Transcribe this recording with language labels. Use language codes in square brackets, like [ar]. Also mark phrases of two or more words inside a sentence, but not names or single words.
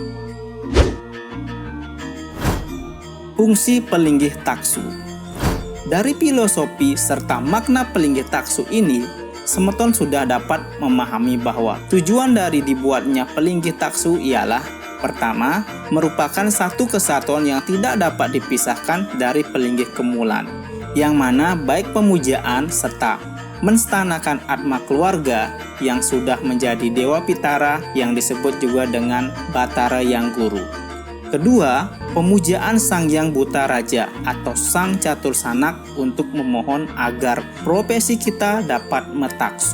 [id] Fungsi pelinggih taksu. Dari filosofi serta makna pelinggih taksu ini, semeton sudah dapat memahami bahwa tujuan dari dibuatnya pelinggih taksu ialah: pertama, merupakan satu kesatuan yang tidak dapat dipisahkan dari pelinggih kemulan, yang mana baik pemujaan serta menstanakan Atma keluarga yang sudah menjadi Dewa Pitara yang disebut juga dengan Batara Yang Guru. Kedua, pemujaan Sang Hyang Bhutaraja atau Sang Catur Sanak untuk memohon agar profesi kita dapat metaksu.